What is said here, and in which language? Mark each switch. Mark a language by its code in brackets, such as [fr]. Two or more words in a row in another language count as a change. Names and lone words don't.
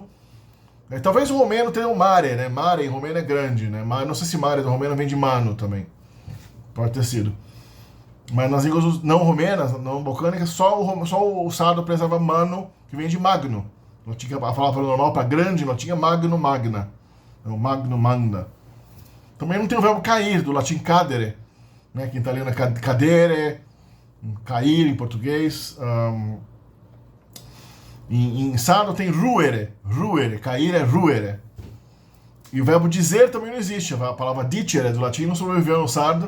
[pt] Talvez o romeno tenha o mare, né? Mare em romeno é grande, né? Não sei se mare do romeno vem de mano também, pode ter sido. Mas nas línguas não romenas, não balcânicas, só o sardo preserva mano, que vem de magno. A palavra normal para grande, não tinha magno, magna. Então, magno, magna. Também não tem o verbo cair, do latim cadere, né? Que em italiano é cadere, cair em português. Em sardo tem ruere, cair é ruere. E o verbo dizer também não existe. A palavra dicere, do latim, não sobreviveu no sardo.